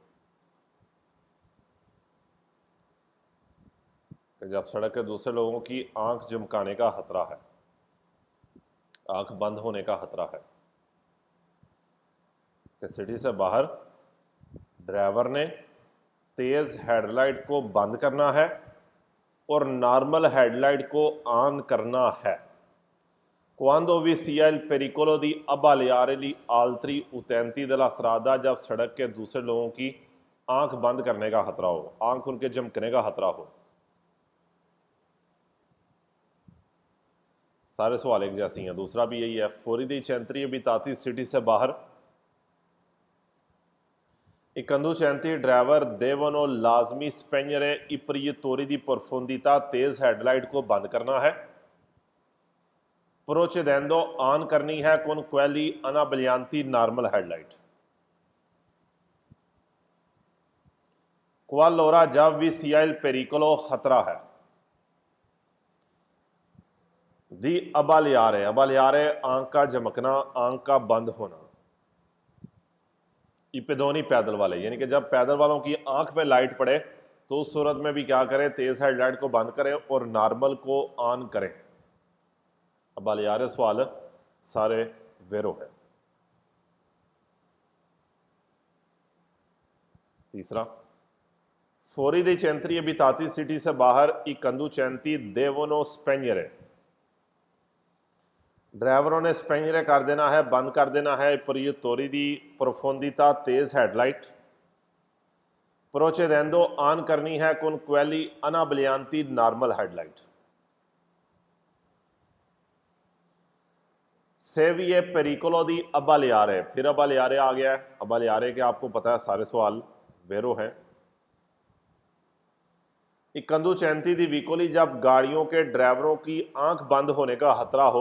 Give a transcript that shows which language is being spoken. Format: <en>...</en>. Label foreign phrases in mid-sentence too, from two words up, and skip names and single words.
<hi>जब सड़क के दूसरे लोगों की आंख झमकाने का खतरा है, आंख बंद होने का खतरा है। कि सिटी से बाहर ड्राइवर ने तेज हेडलाइट को बंद करना है और</hi> <en>normal headlight</en> <hi>को ऑन करना है।</hi> <it>Quando vi sia il pericolo di abbaliare gli altri utenti della strada,</it> <hi>जब सड़क के दूसरे लोगों की आंख बंद करने का खतरा हो, आंख उनके झमकने का खतरा हो। सारे सवाल एक जैसी हैं। दूसरा भी यही है।</hi> <it>fuori dei centri abitati, सिटी से बाहर। I conducenti ड्राइवर devono लाजमी spegnere i proiettori di profondità,</it> <hi>तेज हेडलाइट को बंद करना है। प्रोचेदेंदो ऑन करनी है।</hi> <it>con quelli anabbaglianti</it> <en>normal headlight.</en> <hi>क्वालोरा जब भी</hi> <it>sia il pericolo</it> <hi>खतरा है।</hi> <it>di abbagliare,</it> <hi>अबालियारे आंख का झमकना, आंख का बंद होना। इपेदोनी पैदल वाले, यानी कि जब पैदल वालों की आंख में लाइट पड़े तो उस सूरत में भी क्या करें? तेज हेडलाइट को बंद करें और नॉर्मल को ऑन करें। अबालियारे सवाल सारे वेरो है। तीसरा,</hi> <it>fuori dei centri abitati,</it> <hi>सिटी से बाहर।</hi> <it>i conducenti devono spegnere,</it> <hi>ड्राइवरों ने स्पेनियरे कर देना है, बंद कर देना है।</hi> <it>proiettori di profondità,</it> <hi>तेज हेडलाइट।</hi> <it>procedendo</it> <hi>ऑन करनी है।</hi> <it>con quelli anabbaglianti</it> <en>normal headlight.</en> <it>se vi è pericolo di abbagliare,</it> <hi>फिर अबालियारे आ गया है। अबालियारे के आपको पता है सारे सवाल वेरो हैं।</hi> <it>conducenti di veicoli,</it> <hi>जब गाड़ियों के ड्राइवरों की आंख बंद होने का खतरा हो।</hi>